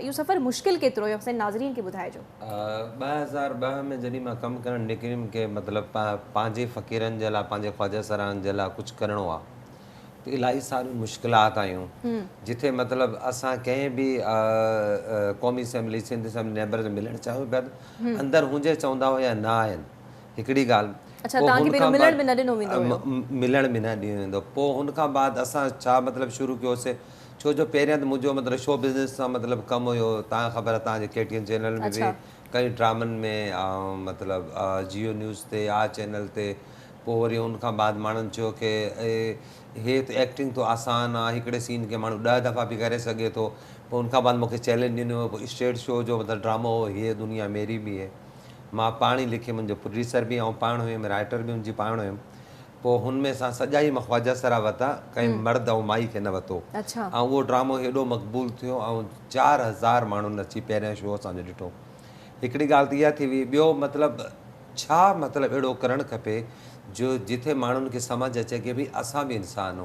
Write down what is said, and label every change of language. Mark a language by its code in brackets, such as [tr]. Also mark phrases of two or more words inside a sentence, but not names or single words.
[sd] इहो सफ़र मुश्किल केतिरो हुयो, असांजे नाज़रीन खे ॿुधाइजो। 2002 में जॾहिं मां कमु करणु निकिरमि कि मतिलबु पंहिंजे फ़क़ीरनि जे लाइ, पंहिंजे ख़्वाजा सराहनि जे लाइ कुझु करिणो आहे, त इलाही सारियूं मुश्किलात आयूं जिथे मतिलबु असां कंहिं बि क़ौमी असैम्बली, सिंध असैम्बली नेबर से मिलणु चाहियूं पिया त अंदरि हुजे चवंदा हुया न आहिनि। हिकिड़ी ॻाल्हि, अच्छा, तव्हांखे पहिरियों मिलण बि न ॾिनो वेंदो हुयो? मिलण बि न ॾिनो वेंदो। पोइ हुन खां बाद असां छा मतिलबु शुरू कयोसीं, छो जो पहिरियां त मुंहिंजो मतिलबु [en] show business [sd] सां मतिलबु कमु हुयो। तव्हां ख़बर आहे, तव्हांजे KTN चैनल में बि कई ड्रामनि में ऐं मतिलबु जियो न्यूज़ ते, आ चैनल ते। पोइ वरी हुन खां बाद माण्हुनि चयो की हे त एक्टिंग तो आसान आहे, हिकिड़े सीन खे माण्हू 10 दफ़ा बि करे सघे थो। पोइ हुन खां बाद मूंखे चैलेंज ॾिनो, पोइ [en] stage show [sd] जो मतिलबु ड्रामो हो, ये दुनिया मेरी भी है। मां पाण ई लिखी, मुंहिंजो प्रोड्यूसर बि ऐं पाण हुयुमि, राइटर बि मुंहिंजी पाण हुयुमि। पोइ हुनमें असां सॼा ई ख़्वाजा सरा वरिता, कंहिं मर्द ऐं माई खे न वरितो। अच्छा। ऐं उहो ड्रामो हेॾो मक़बूल थियो ऐं 4000 माण्हुनि अची पहिरियों शो असांजो ॾिठो। हिकिड़ी ॻाल्हि त इहा थी हुई। ॿियो मतिलबु छा मतिलबु अहिड़ो करणु खपे जो जिथे माण्हुनि खे सम्झ अचे कि भई असां बि इंसान आहियूं।